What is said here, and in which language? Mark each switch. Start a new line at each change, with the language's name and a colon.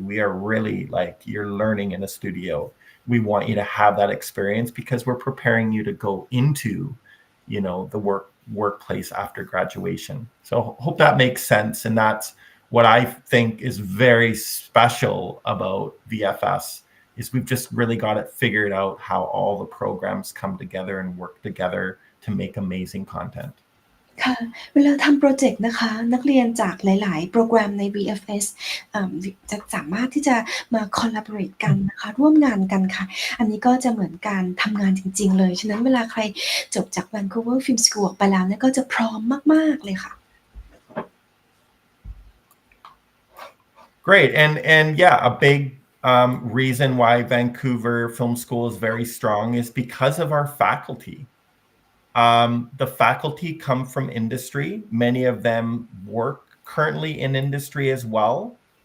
English: We are really like, you're learning in a studio. We want you to have that experience because we're preparing you to go into, the workplace after graduation. So hope that makes sense. And that's what I think is very special about VFS is we've just really got it figured out how all the programs come together and work together to make amazing content.
Thai: ค่ะเวลาทำโปรเจกต์นะคะนักเรียนจากหลายๆโปรแกรมใน VFS จะสามารถที่จะมา collaborate กันนะคะร่วมงานกันค่ะอันนี้ก็จะเหมือนการทำงานจริงๆเลยฉะนั้นเวลาใครจบจาก Vancouver Film School ออกไปแล้วเนี่ยก็จะพร้อมมากๆเลยค่ะ
English: Great. And yeah, a big reason why Vancouver Film School is very strong is because of our faculty. The faculty come from industry. Many of them work currently in industry as well.